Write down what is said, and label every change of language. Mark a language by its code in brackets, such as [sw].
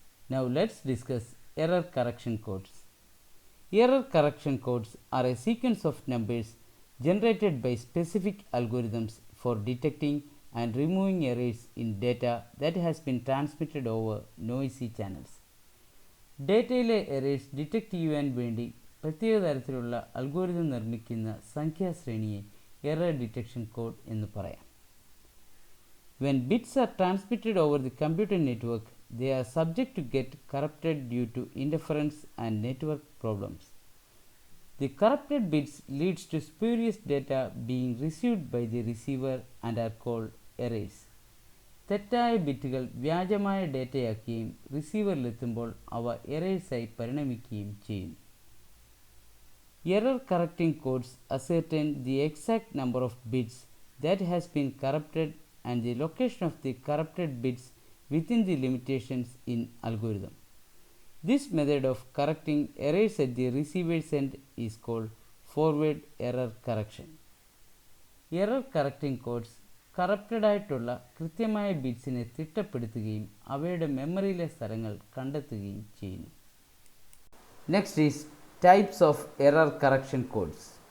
[en] Now let's discuss error correction codes. Error correction codes are a sequence of numbers generated by specific algorithms for detecting and removing errors in data that has been transmitted over noisy channels. [ml] ഡേറ്റയിലെ errors detect ചെയ്യുവാൻ വേണ്ടി പ്രത്യേക തരത്തിലുള്ള algorithm നിർമ്മിക്കുന്ന സംഖ്യാശ്രേണിയെ error detection code എന്ന് പറയാം. [en] When bits are transmitted over the computer network, they are subject to get corrupted due to interference and network problems. The corrupted bits leads to spurious data being received by the receiver and are called errors. [ml] തെറ്റായ ബിറ്റുകൾ വ്യാജമായ ഡേറ്റയാക്കുകയും റിസീവറിലെത്തുമ്പോൾ അവ എറേഴ്സായി പരിണമിക്കുകയും ചെയ്യുന്നു. [en] Error correcting codes ascertain the exact number of bits that has been corrupted and the location of the corrupted bits within the limitations in algorithm. This method of correcting errors at the receiver's end is called forward error correction. Error correcting codes [ml] corrupted ആയിട്ടുള്ള കൃത്യമായ ബിറ്റ്സിനെ തിട്ടപ്പെടുത്തുകയും അവയുടെ മെമ്മറിയിലെ സ്ഥലങ്ങൾ കണ്ടെത്തുകയും ചെയ്യുന്നു. [en] Next is types of error correction codes.